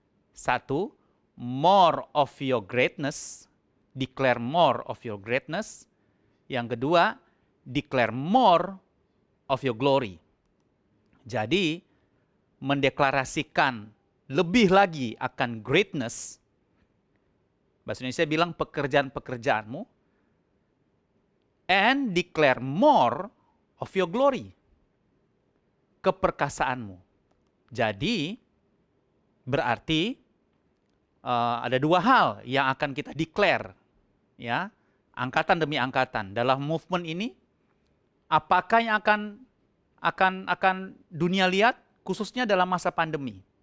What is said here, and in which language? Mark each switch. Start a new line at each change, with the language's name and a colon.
English: Satu, more of your greatness. Declare more of your greatness.
Indonesian: Yang kedua,
English: declare more of your glory.
Indonesian: Jadi, mendeklarasikan lebih lagi akan greatness. Bahasa Indonesia bilang pekerjaan-pekerjaanmu.
English: And declare more of your glory.
Indonesian: Keperkasaanmu. Jadi, berarti ada dua hal yang akan kita declare, ya, angkatan demi angkatan dalam movement ini. Apakah yang akan dunia lihat khususnya dalam masa pandemi?